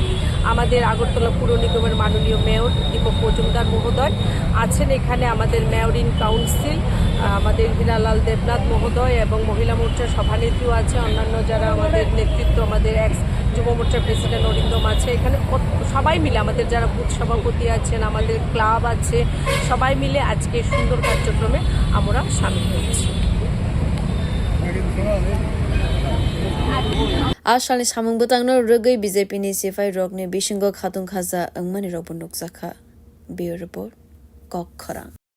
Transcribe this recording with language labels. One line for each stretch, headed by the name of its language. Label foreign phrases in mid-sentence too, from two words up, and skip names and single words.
Bangla: আমাদের আগরতলা পুর নিগমের মাননীয় মেয়র দীপক মজুমদার মহোদয় আছেন এখানে আমাদের
English: mayor in council
Bangla: আমাদের হিলালাল দেবনাথ মহোদয় এবং মহিলা মোর্চার সভানেত্রীও আছে অন্যান্য যারা আমাদের নেতৃত্ব আমাদের এক্স যুব মোর্চার প্রেসিডেন্ট অরিন্দম আছে এখানে সবাই মিলে আমাদের যারা বুথ সভাপতি আছেন আমাদের ক্লাব আছে সবাই মিলে আজকে সুন্দর কার্যক্রমে আমরা সামিল হয়েছি
Kok Borok: Ashali samung botangno rugai BJP ni sifai rogni bishingo khatung khaza angmani robun nokjaka.
English: Bureau report Kok Khorang.